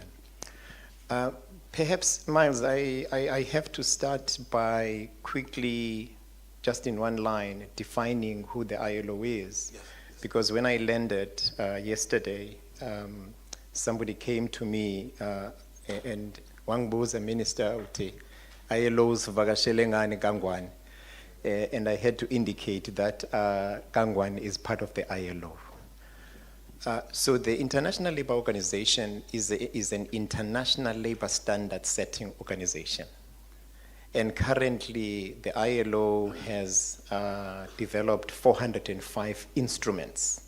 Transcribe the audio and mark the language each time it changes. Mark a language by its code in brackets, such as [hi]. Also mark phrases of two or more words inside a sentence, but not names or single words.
[en] Perhaps, Miles, I have to start by quickly, just in one line, defining who the ILO is. Yes. Because when I landed yesterday, somebody came to me and [ss] wangibuza minister uthi ILO's vakashele ngani Kangwane, [en] and I had to indicate that Kangwane is part of the ILO. So the International Labour Organization is an international labor standard setting organization. And currently, the ILO has developed 405 instruments.